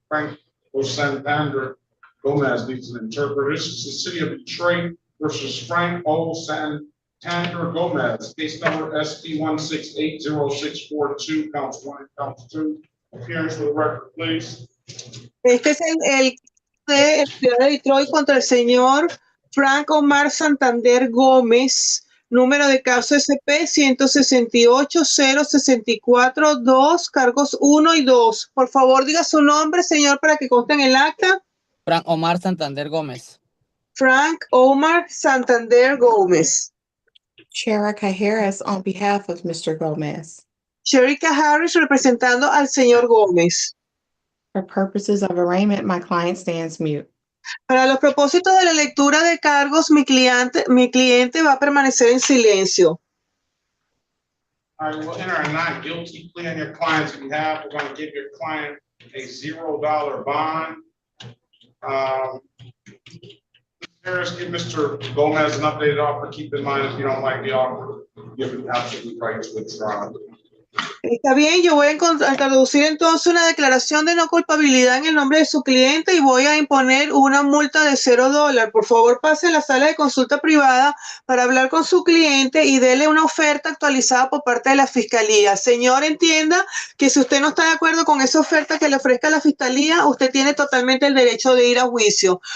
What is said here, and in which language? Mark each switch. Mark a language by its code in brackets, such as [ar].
[en] Frank Santander Gomez needs an interpreter. This is the city of Detroit versus Frank O. Santander Gomez. Case number SP 1680642, counts 1 and counts 2. Appearance for the record, please. [es] Este es el de ciudad de Detroit contra el señor Frank Omar Santander Gómez. Número de caso SP 168-064-2, cargos 1 y 2. Por favor, diga su nombre, señor, para que conste en el acta. Frank Omar Santander Gómez. Frank Omar Santander Gómez. [en] Sherika Harris on behalf of Mr. Gomez. [es] Sherika Harris representando al señor Gómez. [en] For purposes of arraignment, my client stands mute. [es] Para los propósitos de la lectura de cargos, mi cliente va a permanecer en silencio. [en] All right, we'll enter a not guilty plea on your client's behalf. We're going to give your client a $0 bond. Harris, give Mr. Gomez an updated offer. Keep in mind, if you don't like the offer, you have an absolute right to withdraw. [es] Está bien, yo voy a traducir entonces una declaración de no culpabilidad en el nombre de su cliente y voy a imponer una multa de $0. Por favor, pase a la sala de consulta privada para hablar con su cliente y dele una oferta actualizada por parte de la fiscalía. Señor, entienda que si usted no está de acuerdo con esa oferta que le ofrezca la fiscalía, usted tiene totalmente el derecho de ir a juicio.